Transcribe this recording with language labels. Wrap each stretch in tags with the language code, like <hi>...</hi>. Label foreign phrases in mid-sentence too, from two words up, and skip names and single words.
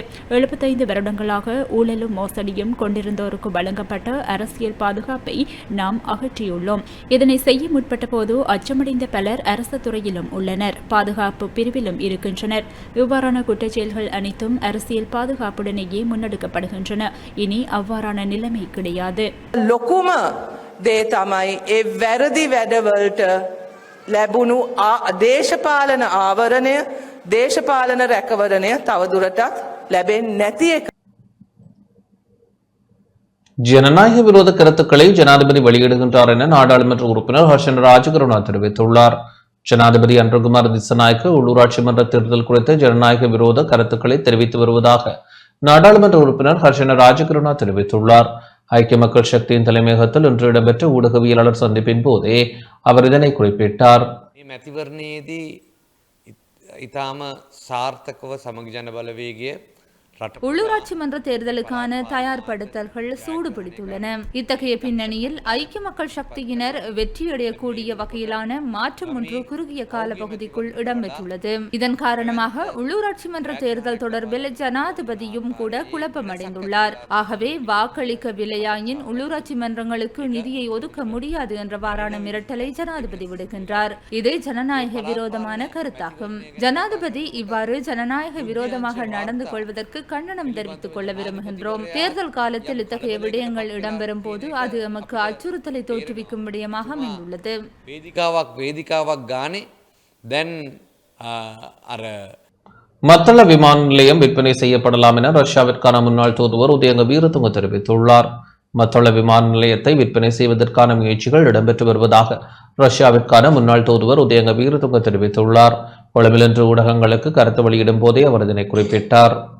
<ta>75 வருடங்களாக ஊழலும் மோசடியும் கொண்டிருந்தோருக்கு வழங்கப்பட்ட அரசியல் பாதுகாப்பை நாம் அகற்றியுள்ளோம். இதனை செய்ய முற்பட்ட போது அச்சமடைந்த பலர் அரசு துறையிலும் உள்ளனர், பாதுகாப்பு பிரிவிலும் இருக்கின்றனர். இவ்வாறான குற்றச்செயல்கள் அனைத்தும் அரசியல் பாதுகாப்புடனேயே முன்னெடுக்கப்படுகின்றன. இனி அவ்வாறான நிலைமை கிடையாது.</ta> <si>ලොකුම දේ තමයි ඒ වැරදි වැඩවලට ලැබුණු දේශපාලන ආවරණය දේශපාලන රැකවරණය තවදුරටත් ලැබෙන්නේ නැති එක.</si> <ta>ஜனநாயக விரோத கருத்துக்களை ஜனாதிபதி வெளியிடுகின்றார் என நாடாளுமன்ற உறுப்பினர் ஹர்ஷன் ராஜகருணா தெரிவித்துள்ளார். ஜனாதிபதி அன்றகுமார் திசநாயக்க உள்ளூராட்சி மன்ற தேர்தல் குறித்த ஜனநாயக விரோத கருத்துக்களை தெரிவித்து வருவதாக நாடாளுமன்ற உறுப்பினர் ஹர்ஷன் ராஜகருணா தெரிவித்துள்ளார். ஐக்கிய மக்கள் சக்தியின் தலைமையகத்தில் இன்று இடம்பெற்ற ஊடகவியலாளர் சந்திப்பின் போதே அவர் இதனை குறிப்பிட்டார்.</ta> <si>මැතිවරණයේදී ඉතාම සාර්ථකව සමග ජන බලවේගය</si> <ta>உள்ளூராட்சி மன்ற தேர்தலுக்கான தயார்படுத்தல்கள் சூடுபிடித்துள்ளன. இத்தகைய பின்னணியில் ஐக்கிய மக்கள் சக்தியினர் வெற்றியடையக்கூடிய வகையிலான மாற்றம் ஒன்று குறுகிய கால பகுதிக்குள் இடம்பெற்றுள்ளது. இதன் காரணமாக உள்ளூராட்சி மன்ற தேர்தல் தொடர்பில் ஜனாதிபதியும் கூட குழப்பமடைந்துள்ளார். ஆகவே வாக்களிக்கவில்லையாயின் உள்ளூராட்சி மன்றங்களுக்கு நிதியை ஒதுக்க முடியாது என்றவாறான மிரட்டலை ஜனாதிபதி விடுகின்றார். இது ஜனநாயக விரோதமான கருத்தாகும். ஜனாதிபதி இவ்வாறு ஜனநாயக விரோதமாக நடந்து கொள்வதற்கு கண்டனம் தெரிவித்துக் கொள்ள விரும்புகின்றோம். தேர்தல் காலத்தில் இத்தகைய விடயங்கள் இடம்பெறும் போது அது நமக்கு அச்சுறுத்தலை தோற்றுவிக்கும் விடயமாக அமைந்துள்ளது.</ta> <si>වේදිකාවක් ගානේ දැන් අර</si> <ta>மத்தள விமான நிலையம் விற்பனை செய்யப்படலாம் என ரஷ்யாவிற்கான முன்னாள் தூதுவர் உதயங்க வீரதுங்க தெரிவித்துள்ளார். மத்தள விமான நிலையத்தை விற்பனை செய்வதற்கான முயற்சிகள் இடம்பெற்று வருவதாக ரஷ்யாவிற்கான முன்னாள் தூதுவர் உதயங்க வீரதுங்க தெரிவித்துள்ளார். கொழும்பில் இன்று ஊடகங்களுக்கு கருத்து வெளியிடும் போதே அவர் இதனை குறிப்பிட்டார்.</ta>